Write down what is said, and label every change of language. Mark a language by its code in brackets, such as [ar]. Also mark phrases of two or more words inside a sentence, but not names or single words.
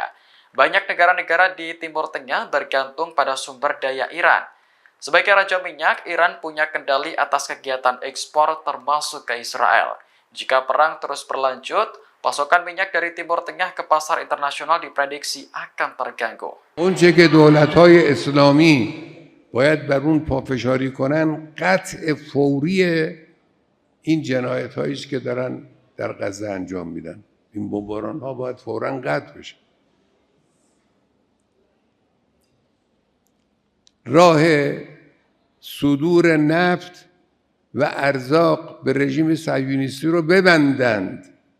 [id] Banyak negara-negara di Timur Tengah bergantung pada sumber daya Iran. Sebagai raja minyak, Iran punya kendali atas kegiatan ekspor termasuk ke Israel. Jika perang terus berlanjut, pasokan minyak dari Timur Tengah ke pasar internasional diprediksi akan terganggu. [fa] اونچه که دولت‌های اسلامی باید بر اون پافشاری کنن قطع فوری این جنایت‌هایی است که دارن در غزه انجام میدن. این بمباران‌ها باید فوراً قطع بشه. راه صدور نفت و ارزاق به رژیم صهیونیستی رو ببندند.